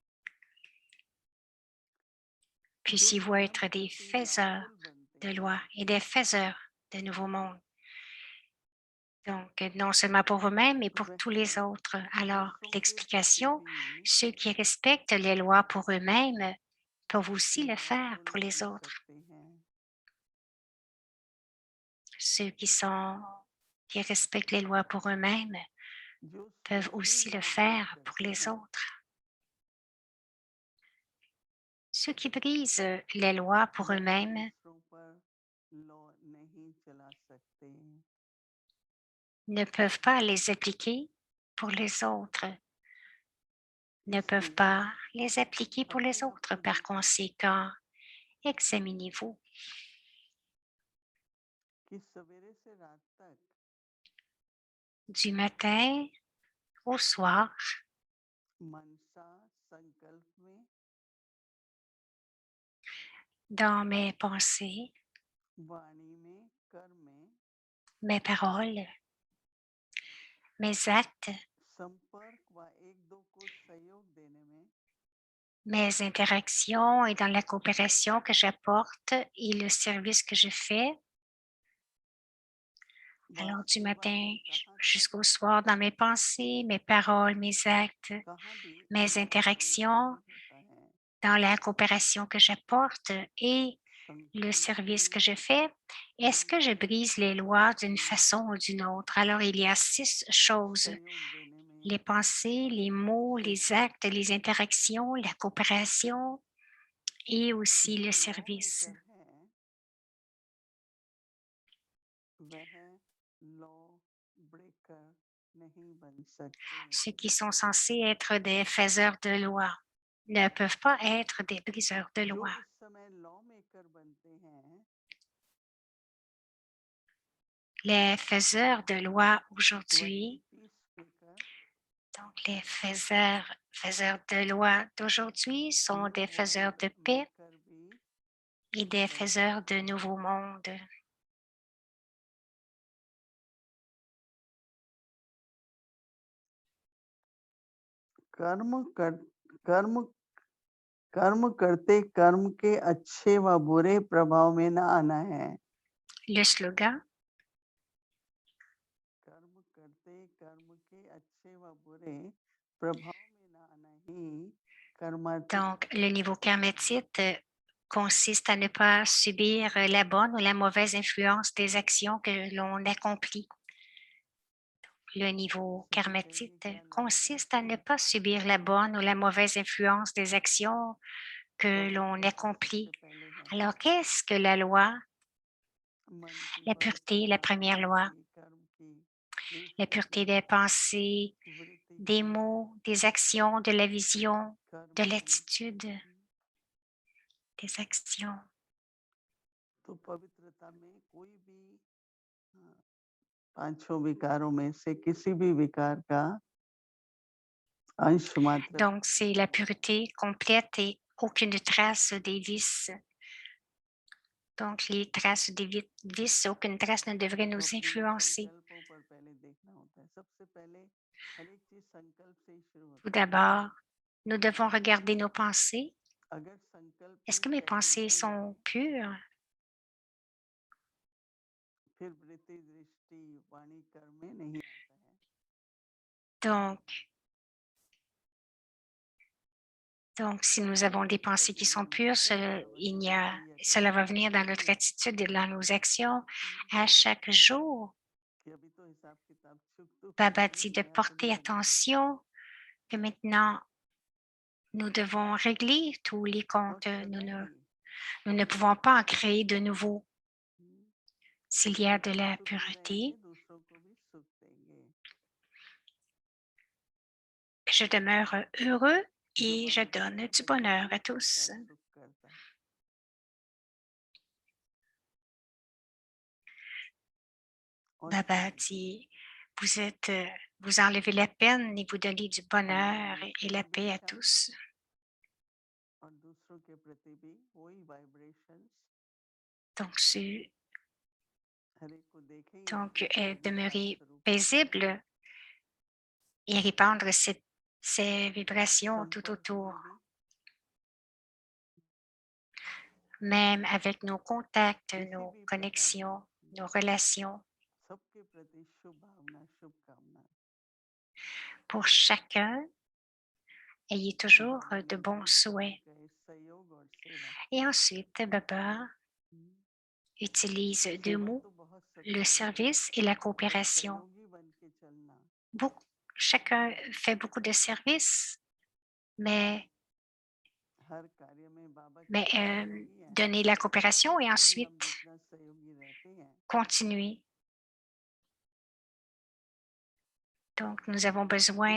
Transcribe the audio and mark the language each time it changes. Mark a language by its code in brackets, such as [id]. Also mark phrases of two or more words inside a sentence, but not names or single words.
[hi] जो [fr] Puissiez-vous [hi] सर्व [fr] être des [hi] प्रति [fr] faiseurs [hi] लॉफुल बनते [fr] de [hi] हैं, [fr] loi et des faiseurs de nouveaux mondes. Donc, non seulement pour vous-même, mais pour tous les [hi] वह [fr] autres. Alors, [hi] दूसरों के प्रति [fr] l'explication, [hi] भी [fr] ceux qui respectent les lois pour eux-mêmes peuvent aussi le faire [hi] लॉफुल [fr] pour les [hi] बन [fr] autres. [hi] सकते हैं। [fr] Ceux qui respectent les lois pour eux-mêmes [hi] जो [fr] peuvent [hi] सही [fr] aussi le [en] law break [fr] faire pour [hi] करते [fr] les [hi] हैं, [fr] autres. Ceux qui brisent les lois pour [hi] वह [fr] eux-mêmes [hi] दूसरों पर लॉ नहीं चला सकते। [fr] ne peuvent pas les appliquer pour les autres, ne peuvent [hi] इसलिए [fr] pas les appliquer pour les [hi] अपने आप [fr] autres. [hi] को [fr] Par [hi] देखें [fr] conséquent, examinez-vous [hi] कि सवेरे से रात तक [fr] du matin au soir [hi] मनसा संकल्प में, [fr] dans mes pensées, [hi] वाणी में, कर्म में [fr] mes paroles, mes actes, [hi] संपर्क व एक दो को सहयोग देने में [fr] mes interactions et dans la coopération que j'apporte et le service que je fais. [hi] व [fr] Alors, du [hi] सेवा [fr] matin [hi] में कहाँ तक, [fr] jusqu'au soir, dans mes pensées, mes paroles, mes actes, [hi] कहाँ भी [fr] mes [hi] इवेपोरेट [fr] interactions, [hi] नहीं होता है। [fr] dans la coopération que j'apporte et le [hi] संकल्प [fr] service que [hi] में, [fr] je fais, est-ce que je [hi] वाणी [fr] brise les [hi] में, [fr] lois [hi] कर्म [fr] d'une [hi] में [fr] façon ou d'une autre? Alors, il y a 6 choses: [hi] सहयोग देने में, [fr] les pensées, les mots, les [hi] सेवा में। [fr] actes, les interactions, la coopération et aussi [hi] जो [fr] le [hi] लॉ [fr] service. [hi] मेकर है वह [en] law breaker [hi] नहीं बन सकते। [fr] Ceux qui sont censés être des faiseurs de loi ne peuvent pas être des briseurs de [hi] जो [fr] loi. [hi] इस समय [en] law maker [hi] बनते हैं [fr] Les faiseurs de loi [hi] वही [fr] aujourd'hui, [en] peace breaker [fr] donc les faiseurs de loi d'aujourd'hui sont [hi] न्यू [fr] des faiseurs [hi] वर्ल्ड [fr] de paix [hi] मेकर भी [fr] et des faiseurs de nouveaux mondes. [hi] कर्म कर कर्म कर्म करते कर्म के अच्छे व बुरे प्रभाव में न आना है। [fr] Le slogan, [hi] कर्म करते कर्म के अच्छे व बुरे प्रभाव में न आना ही कर्मातीत [fr] donc le niveau [hi] होना है। [fr] karmatique consiste à ne pas subir la bonne ou la mauvaise influence des actions que l'on accomplit. Le niveau [hi] सभी कहेंगे [fr] karmatique [hi] क्या लाभ है [fr] consiste à ne [hi] इसमें? [fr] pas subir la bonne ou la mauvaise influence des actions que l'on [hi] पवित्रता [fr] accomplit. [hi] सबसे पहले है। [fr] Alors, qu'est-ce que la loi? [hi] मन की [fr] La pureté, la [hi] पवित्रता, [fr] première [hi] वाणी [fr] loi, [hi] की, कर्म की, [fr] la [hi] निष्ठा [fr] pureté [hi] की, [fr] des pensées, [hi] वृत्ति [fr] des [hi] की, [fr] mots, des actions, de la vision, [hi] कर्म [fr] de [hi] की। [fr] l'attitude, des actions. [hi] तो पवित्रता में कोई भी पांचों विकारों में से किसी भी विकार का अंश मात्र भी [fr] Donc, c'est la [hi] प्रभाव नहीं होगा। [fr] pureté complète et aucune trace des vices. Donc, les traces des vices, aucune trace ne devrait [hi] तो [fr] nous [hi] अपने [fr] influencer. [hi] संकल्पों पर पहले देखना होता है। सबसे पहले हर एक चीज संकल्प से ही शुरू [fr] Tout [hi] होती है। [fr] d'abord, nous devons regarder nos pensées. [hi] अगर संकल्प [fr] Est-ce [hi] ही [fr] que mes [hi] कैंसिल [fr] pensées [hi] हो जाए, [fr] sont pures? [hi] फिर वृत्ति, दृष्टि, वाणी, कर्म में नहीं आता है। [fr] Donc, si nous avons des pensées qui sont pures, cela va venir dans notre attitude et dans nos actions à chaque jour. [hi] कि अभी तो हिसाब किताब चुक [fr] Baba [hi] करके [fr] dit de [hi] नया शुरू [fr] porter [hi] करना है। [fr] attention, que maintenant, nous devons régler tous les [hi] और [fr] comptes. [hi] सदा ही [fr] Nous ne pouvons pas en créer de nouveaux. [hi] हम्म, [fr] S'il y a de [hi] हम [fr] la [hi] सुखी रहेंगे, [fr] pureté, [hi] दूसरों को भी सुख देंगे। [fr] je demeure heureux [hi] जो [fr] et je [hi] बाबा [fr] donne du [hi] बताते हैं [fr] bonheur [hi] सुख [fr] à [hi] देता [fr] tous. [hi] है, सुख करता है। और [fr] Baba dit, vous enlevez la peine et vous donnez du bonheur [hi] हमारी [fr] et la paix à [hi] वाइब्रेशन [fr] tous. [hi] और दूसरों के प्रति भी वही वाइब्रेशंस [fr] Donc, c'est- [hi] हर एक को देखें, ये [fr] donc [hi] प्रकृति अधिकार [fr] demeurer [hi] स्वरूप है। [fr] paisible et répandre ces vibrations tout [hi] संपर्क [fr] autour, [hi] में भी [fr] même avec nos contacts, [hi] किसी [fr] nos [hi] भी प्रकार की [fr] connexions, nos relations. [hi] सबके प्रति शुभ भावना, शुभकामना। [fr] Pour chacun, ayez [hi] और [fr] toujours [hi] बाबा [fr] de [hi] ने [fr] bons [hi] दूसरों को [fr] souhaits. [hi] कहे सहयोग और सेवा। [fr] Et ensuite, Baba [hi] हम्म, [fr] utilise deux [hi] सेवा [fr] mots, [hi] तो बहुत [fr] le [hi] सबसे होता है, [fr] service et la [hi] पर [fr] coopération. [hi] सहयोगी बन के चलना [fr] Chacun fait beaucoup de services, mais, [hi] हर कार्य में बाबा [fr] mais [hi] केवल सहयोगी है। [fr] donner la coopération et [hi] उसमें भी हम [fr] ensuite [hi] जितना सहयोगी रहते हैं, [fr] continuer. Donc, nous avons besoin